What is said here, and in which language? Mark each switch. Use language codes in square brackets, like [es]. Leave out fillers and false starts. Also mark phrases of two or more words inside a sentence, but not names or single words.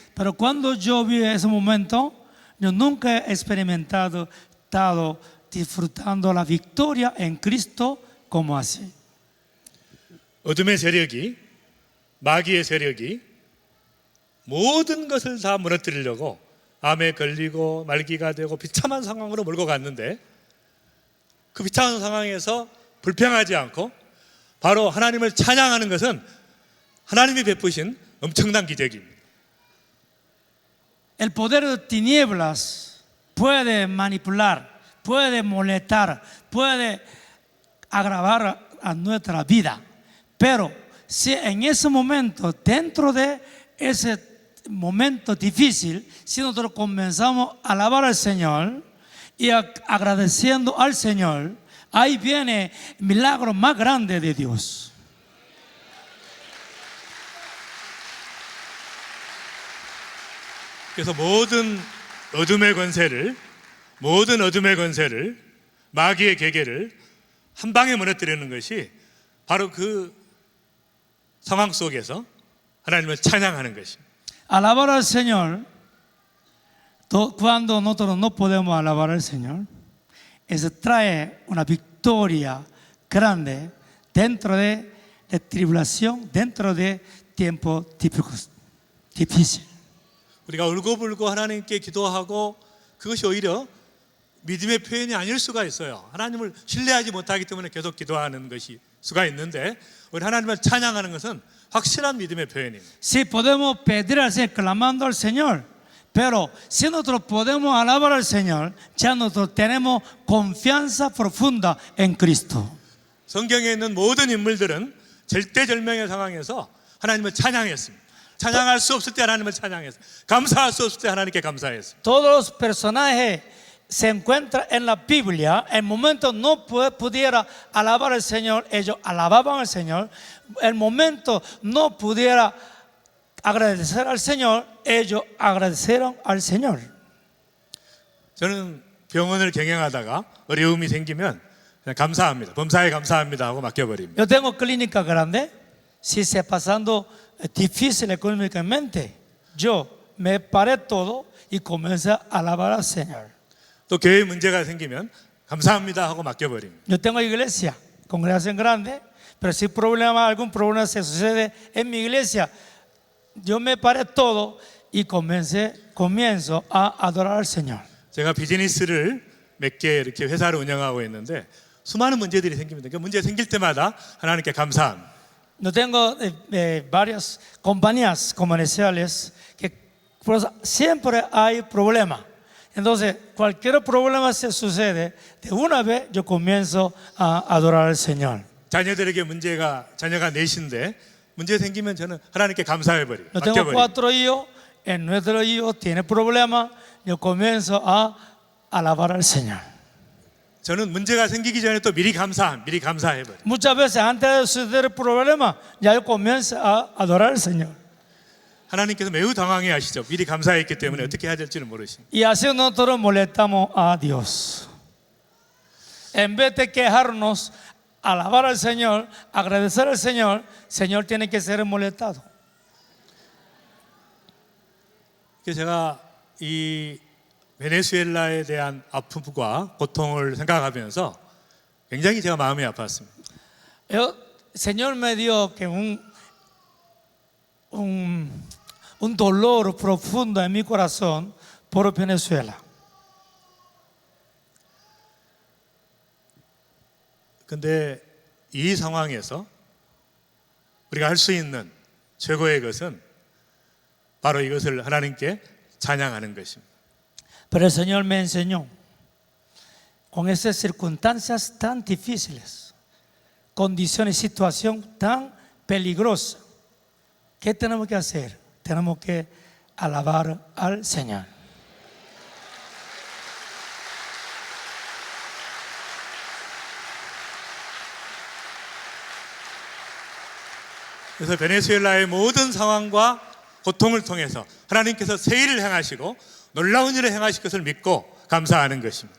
[es] Pero cuando yo vi ese momento, yo nunca he experimentado, estado disfrutando la victoria en Cristo como así. [ko] 어둠의 세력이 마귀의 세력이 모든 것을 다 무너뜨리려고 암에 걸리고 말기가 되고 비참한 상황으로 몰고 갔는데 그 비참한 상황에서 불평하지 않고 바로 하나님을 찬양하는 것은 하나님이 베푸신 엄청난 기적입니다. [es] El poder de tinieblas puede manipular, puede molestar, puede agravar a nuestra vida. Pero si en ese momento, dentro de ese momento difícil, si nosotros comenzamos a alabar al Señor y agradeciendo al Señor, ahí viene el milagro más grande de Dios. [ko] 그래서 모든 어둠의 권세를 마귀의 계계를 한 방에 무너뜨리는 것이 바로 그 상황 속에서 하나님을 찬양하는 것입니다. [es] Alabar al Señor, cuando nosotros no podemos alabar al Señor, eso trae una victoria grande dentro de tribulación, dentro de tiempo difícil. [ko] 우리가 울고불고 하나님께 기도하고 그것이 오히려 믿음의 표현이 아닐 수가 있어요. 하나님을 신뢰하지 못하기 때문에 계속 기도하는 것이 수가 있는데 우리 하나님을 찬양하는 것은 확실한 믿음의 표현입니다. [es] Si podemos pedir al Señor, clamando al Señor, pero si nosotros podemos alabar al Señor, ya nosotros tenemos confianza profunda en Cristo. [ko] 성경에 있는 모든 인물들은 절대절명의 상황에서 하나님을 찬양했습니다. 찬양할 수 없을 때 하나님을 찬양했어요. 감사할 수 없을 때 하나님께 감사했어요. [es] Todos los personajes se encuentran en la Biblia. El momento no pudiera alabar al Señor, ellos alababan al Señor. El momento no pudiera agradecer al Señor, ellos agradecieron al Señor. [ko] 저는 병원을 경영하다가 어려움이 생기면 그냥 감사합니다. 범사에 감사합니다 하고 맡겨버립니다. [es] Yo tengo clínica grande. Si se pasando difícil económicamente, yo me paré todo y comencé a alabar al Señor. [ko] 또 교회 문제가 생기면 감사합니다 하고 맡겨버립니다. [es] Yo tengo iglesia, congregación grande, pero si algún problema se sucede en mi iglesia, yo me paré todo y comienzo a adorar al Señor. [ko] 제가 비즈니스를 몇 개 이렇게 회사를 운영하고 있는데 수많은 문제들이 생깁니다. 그 문제 생길 때마다 하나님께 감사합니다. [es] Yo tengo varias compañías comerciales que siempre hay problemas. Entonces, cualquier problema se sucede, de una vez yo comienzo a adorar al Señor. [ko] 자녀들에게 자녀가 넷인데 문제 생기면 저는 하나님께 감사해버려요. [es] Yo tengo [ko] 맡겨버려요. [es] 4 hijos, nuestro hijo tiene problemas, yo comienzo a alabar al Señor. [ko] 저는 문제가 생기기 전에 또 미리 감사해버려요. [es] Muchas veces antes de suceder el problema, ya yo comienzo a adorar al Señor. [ko] 하나님께서 매우 당황해 하시죠. 미리 감사했기 때문에 어떻게 해야 될지를 모르십니다. [es] Y así nosotros molestamos a Dios. En vez de quejarnos, alabar al Señor, agradecer al Señor, Señor tiene que ser molestado. [ko] 그래서 제가 이 베네수엘라에 대한 아픔과 고통을 생각하면서 굉장히 제가 마음이 아팠습니다. [es] El Señor me dio que un dolor profundo en mi corazón por Venezuela. [ko] 근데 이 상황에서 우리가 할 수 있는 최고의 것은 바로 이것을 하나님께 찬양하는 것입니다. [es] Pero el Señor me enseñó, con esas circunstancias tan difíciles, condiciones, situación tan peligrosa, ¿qué tenemos que hacer? Tenemos que alabar al Señor. [ko] 그래서 베네수엘라의 모든 상황과 고통을 통해서 하나님께서 새 일을 행하시고 놀라운 일을 행하실 것을 믿고 감사하는 것입니다.